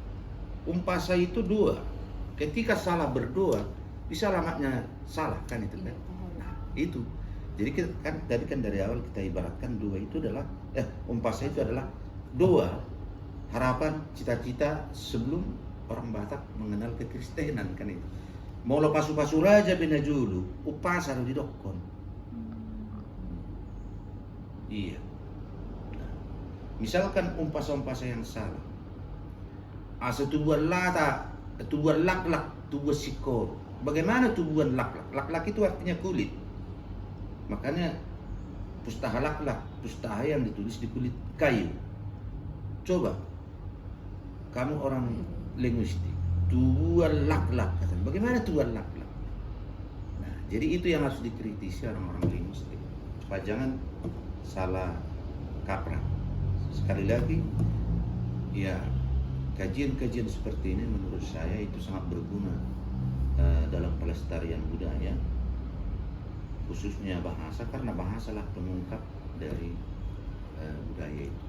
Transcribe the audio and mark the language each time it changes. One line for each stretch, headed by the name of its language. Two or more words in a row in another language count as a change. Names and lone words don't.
Indonesian: Umpasa itu dua, ketika salah berdoa bisa alamatnya salah kan itu kan. Nah itu, jadi kan tadi kan dari awal kita ibaratkan dua itu adalah umpasa itu adalah doa, harapan, cita-cita sebelum orang Batak mengenal kekristenan kan itu.
Batak Toba: Mau pasu-pasu raja binajulu, upasa di dokon.
Indonesian: Iya. Nah, misalkan umpasa-umpasa yang salah.
Batak Toba: Asa tubuhan lata, tubuhan laklak, tubuhan sikor.
Indonesian: Bagaimana
Batak Toba: tubuhan laklak?
Indonesian: Laklak itu artinya kulit. Makanya
Batak Toba: pustaha laklak,
Indonesian: pustaha yang ditulis di kulit kayu. Coba, kamu orang linguistik,
Batak Toba: tubuhan laklak.
Indonesian: Bagaimana
Batak Toba: tubuhan laklak?
Indonesian: Nah, jadi itu yang harus dikritisi orang-orang linguistik. Supaya jangan salah kaprah. Sekali lagi, ya kajian-kajian seperti ini menurut saya itu sangat berguna dalam pelestarian budaya, khususnya bahasa, karena bahasalah pengungkap dari budaya itu.